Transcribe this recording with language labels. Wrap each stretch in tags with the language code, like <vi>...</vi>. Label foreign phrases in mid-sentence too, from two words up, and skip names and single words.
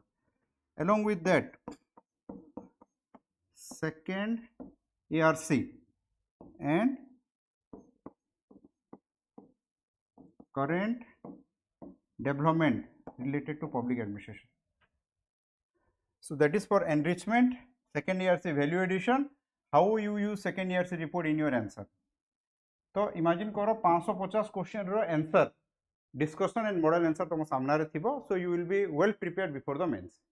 <en>Along with that second ARC and current development related to public administration. So that is for enrichment. Second ERC value addition. How you use second ERC report in your answer.</en> <or>तो imagine करो 550 question रो</or> <en>answer discussion and model answer</en> <or>ତୁମ ସାମ୍ନା ରେ ଥିବ.</or> <en>So you will be well prepared before the mains.</en>